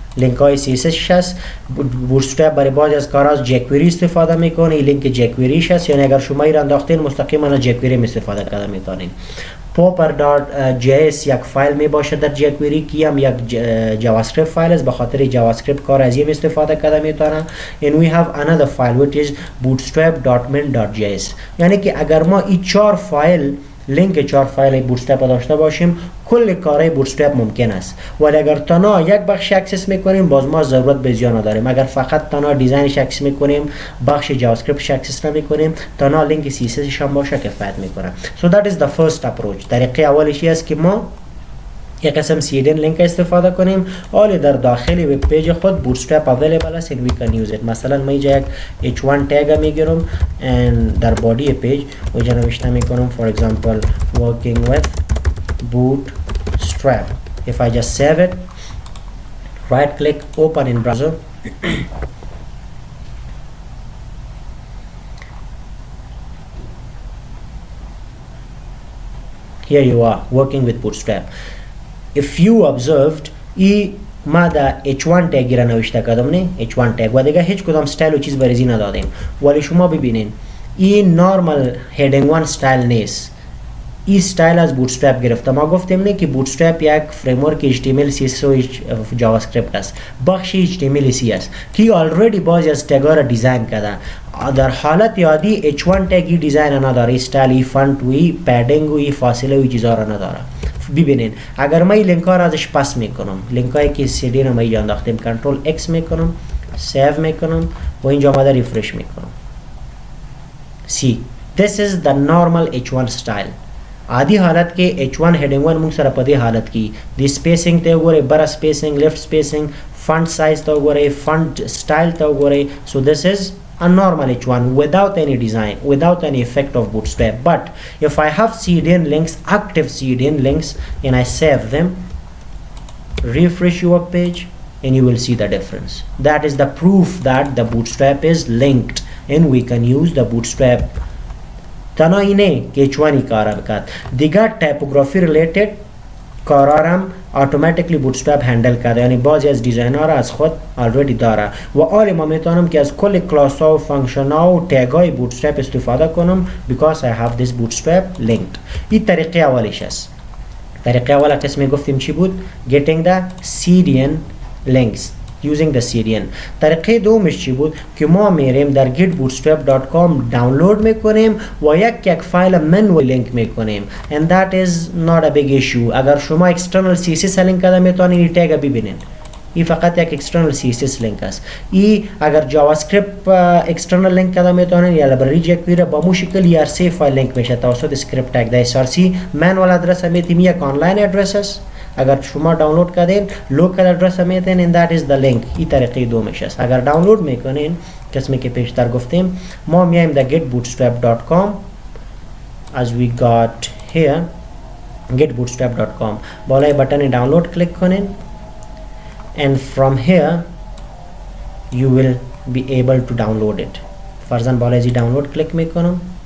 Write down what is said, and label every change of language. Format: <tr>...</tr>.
<fa>لینک های CSS هست. بوتسترپ برای بعضی از کارها از جکوئری استفاده میکنه. این لینک جکوئریش هست، یعنی اگر شما این انداختین مستقیما از جکوئری استفاده کرده میتونین. popper.js یک فایل می باشه در jQuery که هم یک جاواسکریپت فایل است. به خاطر جاواسکریپت کار از این استفاده کرده میتونه.</fa> <en>and we have another file which is bootstrap.min.js.</en> <fa>یعنی که اگر ما این چهار فایل لینک چهار فایل بوتسترپ داشته باشیم کل کارهای بوتسترپ ممکن است. ولی اگر تنها یک بخش اکسس میکنیم باز ما ضرورت به زیان نداریم. اگر فقط تنها دیزاینش اکسس میکنیم بخش جاواسکریپتش اکسس نمیکنیم تنها لینک CSS هم باشه کفایت میکنه.</fa> <en>so that is the first approach.</en> <fa>طریقه اولش است که ما یک قسم CDN لینک استفاده کنیم. حالا در داخل وب پیج خود بوتسترپ اویلیبل است</fa> <en>and we can use it.</en> <fa>مثلا من اینجا یک h1 تگ میگیرم and در بادی پیج اونجا نوشته میکنم</fa> <en>for example working with bootstrap. if I just save it, right click, open in browser, here you are working with bootstrap. if you observed</en> <fa>ای ما در h1 تگ را نوشته کردم نه h1 تگ و دیگه هیچ کدام استایل و چیز بریزی ندادیم. ولی شما ببینین این نورمال هیدینگ 1 استایل نیست. این استایل از بوتسترپ گرفته. ما گفتیم نه که بوتسترپ یک فریمورک HTML CSS و جاواسکریپت است. بخش HTML C است که آلردی بعضی از تگ‌ها را دیزاین کرده. در حالت عادی h1 تگ دیزاین نداره. استایل فونت و پدینگ و فاصله و چیزا را نداره. ببینین اگر ما این لینک ها را ازش پاس میکنم لینک هایی که CD را ما اینجا انداختیم Ctrl X میکنم سیو میکنم و اینجا آمده ریفرش میکنم.</fa> <en>See, this is the normal h1 style.</en> <ps>عادی حالت که h1 heading 1 مونږ سره په دې حالت کې د سپیسینګ ته وګورئ بر سپیسینګ لیفت سپیسینګ فونت سایز ته وګورئ فونت سټایل ته وګورئ.</ps> <en>so this is a normal h1 without any design, without any effect of bootstrap. but if I have CDN links, active CDN links, and I save them, refresh your page and you will see the difference. That is the proof that the bootstrap is linked and we can use the bootstrap.</en> <fa>تنها اینه که h1 کار بکرد. دیگر typography related کارارم automatically bootstrap هندل کرده. یعنی بعضی از دیزاین ها را از خود already داره و حالا ما میتونم که از کل کلاس ها و فانکشن ها و تگ های bootstrap استفاده کنم</fa> <en>because I have this bootstrap linked.</en> <fa>این طریقه اولش است. طریقه اول قسمی گفتیم چی بود؟</fa> <en>getting the CDN links using the CDN.</en> <fa>طریقه دومش چی بود که ما میریم در getbootstrap.com دانلود میکنیم و یک فایل منوال لینک میکنیم</fa> <en>and that is not a big issue.</en> <fa>اگر شما external CSS لینک کرده میتونین این تگ ببینین. این فقط یک external CSS لینک است. این اگر JavaScript external لینک کرده میتونین یا لایبرری jQuery با مو شکل ERC فایل لینک میشه توسط script tag. در src manual ادرس میتیم یک آنلاین ادرس است اگر شما دانلود کردین لوکال ادرس میتین</fa> <en>and that is the link.</en> <fa>این طریقه دومش است. اگر دانلود میکنین قسمی که پیشتر گفتیم ما میایم در getbootstrap.com</fa> <en>as we got here</en> <fa>getbootstrap.com بالای بٹن دانلود کلیک کنین</fa> <en>and from here you will be able to download it.</en> <fa>فرضاً بالای زی دانلود کلیک میکنم.</fa>